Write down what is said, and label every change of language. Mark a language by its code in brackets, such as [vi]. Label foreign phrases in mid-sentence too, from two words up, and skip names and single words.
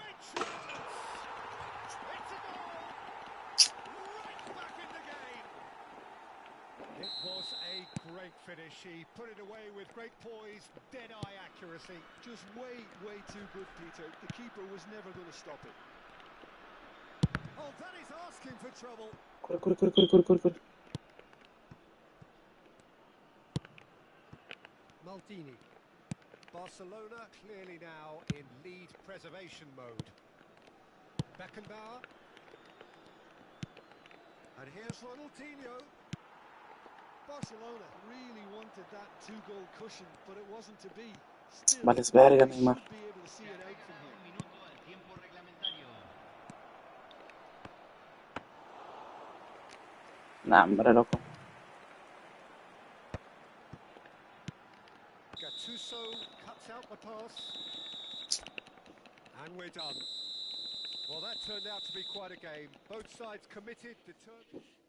[en] It's a goal! Right back in the game! It was a great finish. He put it away with great poise, dead-eye accuracy. Just way, way too good, Peter. The keeper was never going to stop it. Oh, that is asking for trouble. [es] Corre, corre, corre, corre, corre, corre, corre. [en] Maldini. Barcelona clearly now in lead preservation mode. Beckenbauer. And here's Ronaldinho. Barcelona really wanted that two-goal cushion, but it wasn't to be. Still, [es] Vales verga, [en] they Neymar. should be able to see it out from here. [es] Un minuto al tiempo reglamentario. Nah, hombre, loco. [en] Gattuso cuts out the pass. And we're done. Well, that turned out to be quite a game. Both sides committed, determined.